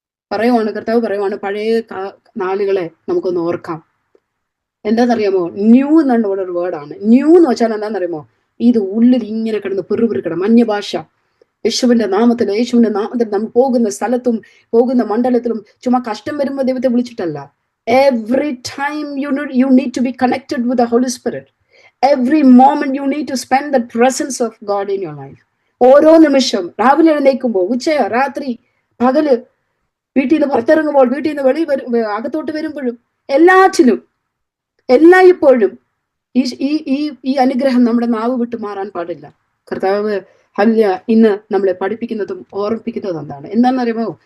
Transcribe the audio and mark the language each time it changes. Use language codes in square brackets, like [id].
[ml] പറയുവാണ്, കർത്താവ് പറയുവാണ്, പഴയ നാളുകളെ നമുക്കൊന്ന് ഓർക്കാം. എന്താണെന്നറിയാമോ? ന്യൂ എന്നുള്ള ഒരു വേർഡാണ്. ന്യൂ എന്ന് വെച്ചാൽ എന്താണെന്നറിയാമോ? ഇത് ഉള്ളിൽ ഇങ്ങനെ കിടന്ന് പിറുപിറുക്കണം. അന്യഭാഷ. യേശുവിന്റെ നാമത്തിൽ നമ്മൾ പോകുന്ന സ്ഥലത്തും പോകുന്ന മണ്ഡലത്തിലും ചുമ്മാ കഷ്ടം വരുമ്പോൾ ദൈവത്തെ വിളിച്ചിട്ടല്ല. [en] Every time you need to be connected with the Holy Spirit. Every moment you need to spend the presence of God in your life. [ml] ഓരോ നിമിഷം, രാവിലെ എഴുന്നേൽക്കുമ്പോൾ, ഉച്ച, രാത്രി, പകല്, വീട്ടിൽ നിന്ന് പുറത്തിറങ്ങുമ്പോൾ, വീട്ടിൽ നിന്ന് അകത്തോട്ട് വരുമ്പോഴും, എല്ലാറ്റിലും എല്ലായ്പ്പോഴും ഈ അനുഗ്രഹം നമ്മുടെ നാവ് വിട്ട് മാറാൻ പാടില്ല. കർത്താവ് ഇന്ന് നമ്മളെ പഠിപ്പിക്കുന്നതും ഓർമ്മിപ്പിക്കുന്നതും എന്താണെന്നറിയുമോ?